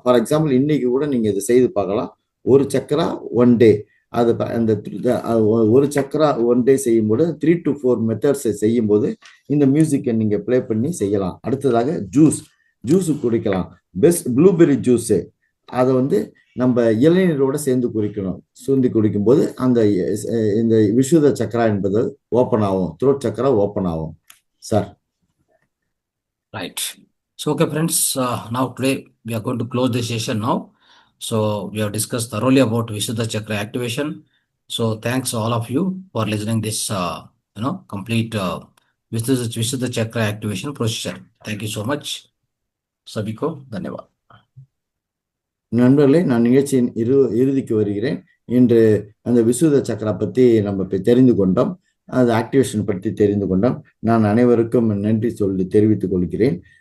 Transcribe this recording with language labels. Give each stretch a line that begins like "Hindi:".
Tamil: For example இன்னைக்கு கூட நீங்கள் இதை செய்து பார்க்கலாம். ஒரு சக்கரா 1 டே அது அந்த ஒரு சக்கரா 1 டே செய்யும்போது 3 to 4 மெத்தட்ஸை செய்யும்போது இந்த மியூசிக்கை நீங்கள் ப்ளே பண்ணி செய்யலாம். அடுத்ததாக ஜூஸ் குடிக்கலாம். பெஸ்ட் ப்ளூபெர்ரி ஜூஸு அதை வந்து நம்ம இளநீரோட சேர்ந்து குடிக்கும்போது இந்த விசுத சக்கரா என்பது ஓப்பன் ஆகும். த்ரோட் சக்கரா ஓப்பன் ஆகும் sir.
English: Right. So, okay, friends, now today we are going to close the session now. So, we have discussed thoroughly about Vishuddha Chakra activation. So, thanks all of you for listening this, complete Vishuddha Chakra activation procedure. Thank you so much.
Hindi: Sabiko, धन्यवाद.
Tamil: நண்பர்களே, நான் நிகழ்ச்சியின் இறுதிக்கு வருகிறேன். இன்று அந்த விசுத சக்கரா பற்றி நம்ம தெரிந்து கொண்டோம். அது ஆக்டிவேஷன் பற்றி தெரிந்து கொண்டோம். நான் அனைவருக்கும் நன்றி தெரிவித்துக் கொள்கிறேன்.